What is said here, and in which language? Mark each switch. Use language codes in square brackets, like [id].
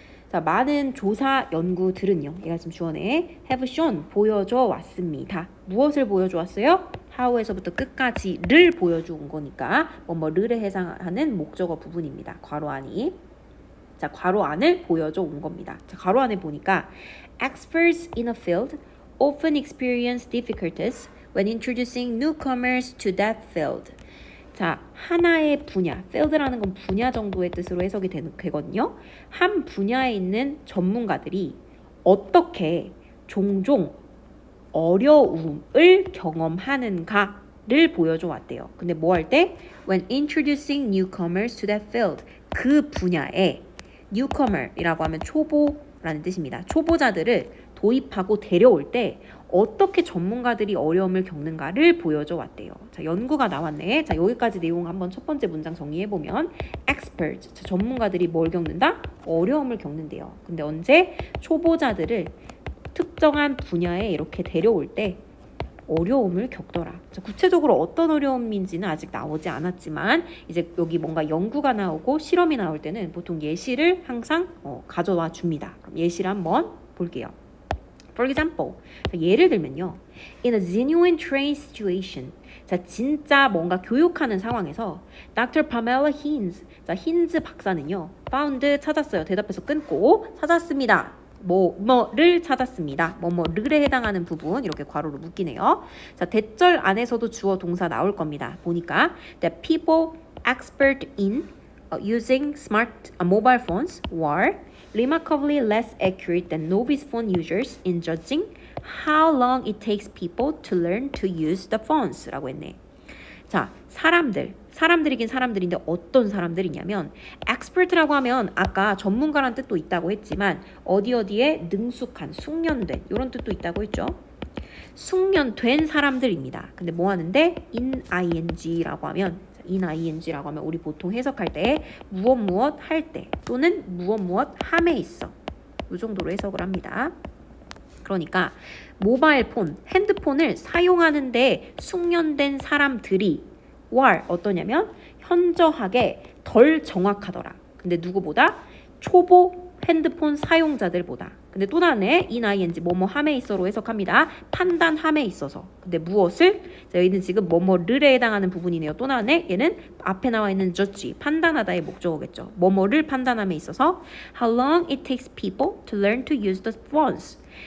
[ko] 자, 많은 조사 연구들은요. 얘가 지금 주어네. [en] have shown [ko] 보여줘 왔습니다. 무엇을 보여줘 왔어요? how에서부터 끝까지를 보여준 거니까 뭐를 해당하는 목적어 부분입니다. 괄호 안이. 자, 괄호 안을 보여줘 온 겁니다. 자, 괄호 안에 보니까 [en] experts in a field often experience difficulties when introducing newcomers to that field. [ko] 자, 하나의 분야, field라는 건 분야 정도의 뜻으로 해석이 되거든요. 한 분야에 있는 전문가들이 어떻게 종종 어려움을 경험하는가를 보여줘 왔대요. 근데 뭐 할 때? [en] When introducing newcomers to that field. [ko] 그 분야에 newcomer이라고 하면 초보라는 뜻입니다. 초보자들을 도입하고 데려올 때 어떻게 전문가들이 어려움을 겪는가를 보여줘 왔대요. 자, 연구가 나왔네. 자, 여기까지 내용 한번 첫 번째 문장 정리해보면 expert, 자, 전문가들이 뭘 겪는다? 어려움을 겪는데요. 근데 언제? 초보자들을 특정한 분야에 이렇게 데려올 때 어려움을 겪더라. 자, 구체적으로 어떤 어려움인지는 아직 나오지 않았지만 이제 여기 뭔가 연구가 나오고 실험이 나올 때는 보통 예시를 항상 가져와 줍니다. 그럼 예시를 한번 볼게요. [en] For example, [ko] 예를 들면요. [en] In a genuine train situation. [ko] 자, 진짜 뭔가 교육하는 상황에서 Dr. Pamela Hinz, 자, 힌즈 박사는요. found 찾았어요. 대답해서 끊고 찾았습니다. 뭐를 찾았습니다. 뭐를에 해당하는 부분 이렇게 괄호로 묶이네요. 자, 대절 안에서도 주어 동사 나올 겁니다. 보니까 [en] the people expert in using smart mobile phones were remarkably less accurate than novice phone users in judging how long it takes people to learn to use the phones [ko] 라고 했네. 자, 사람들이긴 사람들인데 어떤 사람들이냐면 expert라고 하면 아까 전문가란 뜻도 있다고 했지만 어디에 능숙한, 숙련된 이런 뜻도 있다고 했죠. 숙련된 사람들입니다. 근데 뭐 하는데 ing라고 하면 ing라고 하면 우리 보통 해석할 때 무엇 할 때 또는 무엇 함에 있어 이 정도로 해석을 합니다. 그러니까 모바일 폰, 핸드폰을 사용하는데 숙련된 사람들이 어떠냐면 현저하게 덜 정확하더라. 근데 누구보다 초보 핸드폰 사용자들보다. 근데 또 나왔네. ing 뭐뭐 함에 있어로 해석합니다. 판단함에 있어서. 근데 무엇을? 자, 여기는 지금 뭐뭐를에 해당하는 부분이네요. 또 나왔네. 얘는 앞에 나와 있는 judge 판단하다의 목적어겠죠. 뭐뭐를 판단함에 있어서 [en] how long it takes people to learn to use the phones.